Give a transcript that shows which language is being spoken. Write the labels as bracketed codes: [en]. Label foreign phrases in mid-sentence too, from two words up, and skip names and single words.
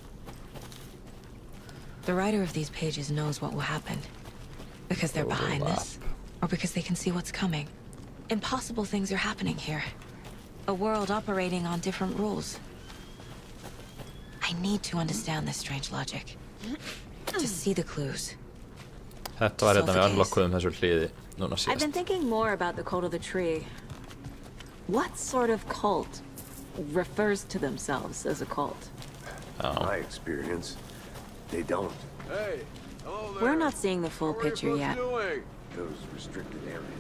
[en] The writer of these pages knows what will happen. Because they're behind this. Or because they can see what's coming. Impossible things are happening here. A world operating on different rules. I need to understand this strange logic. To see the clues. [is] Þetta var hérna við unlockuðum þessu hliði núna síðast. [en] I've been thinking more about the cult of the tree. What sort of cult refers to themselves as a cult? My experience, they don't. Hey, hello there. We're not seeing the full picture yet. Those restricted areas.